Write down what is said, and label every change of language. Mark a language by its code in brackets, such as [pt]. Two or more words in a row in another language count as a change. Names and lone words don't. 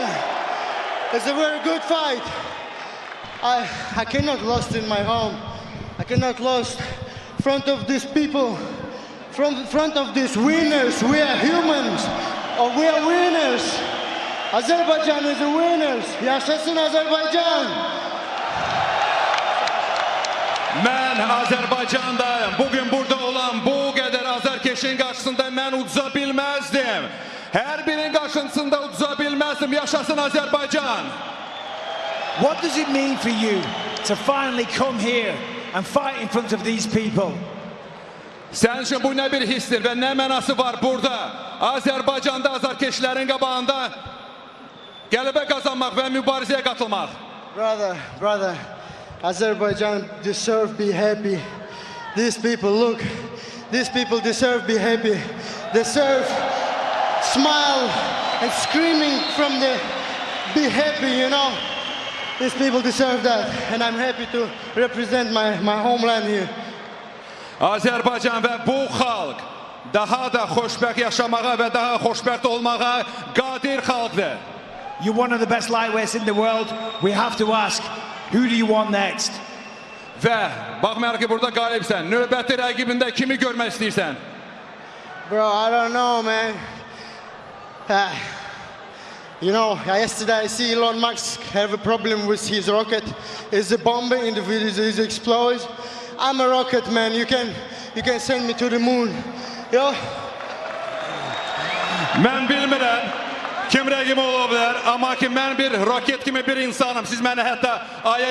[en] It's a very good fight. I cannot lost in my home. I cannot lost in front of these people, in front of these winners. We are humans, or we are winners. Azerbaijan is the winners. [az] Yaşasın Azerbaycan. Mən Azərbaycandayım. Bugün burada olan bu qədər azərkeşin qarşısında mən uduza bilməzdim. Hər birinin qarşısında uduza bilməzdim. Yaşasın Azərbaycan. [en] What does it mean for you to finally come here and fight in front of these people? [az] Sənin üçün bu nə bir hissdir və nə mənası var burada? Azərbaycanda azərkeşlərin qabağında qələbə qazanmaq və mübarizəyə qatılmaq. [en] Brother, Azerbaijan deserve be happy. These people, look, these people deserve be happy. Deserve smile and screaming from the be happy, you know. These people deserve that, and I'm happy to represent my homeland here. [az] Azərbaycan və bu xalq daha da xoşbəxt yaşamağa və daha xoşbəxt olmağa qadir xalqdır. [en] You're one of the best lightweights in the world. We have to ask, who do you want next? [az] Və baxmayaraq ki, burada qalibsən, növbəti rəqibində kimi görmək istəyirsən? [en] Bro, I don't know, man. You know, yesterday I see Elon Musk have a problem with his rocket. It's a bomb in the video, it explodes. I'm a rocket man. You can send me to the moon. Yo. [az] Mən bilmirəm kim rəqibim ola bilər, amma ki mən bir roket kimi bir insanım. Siz məni hətta aya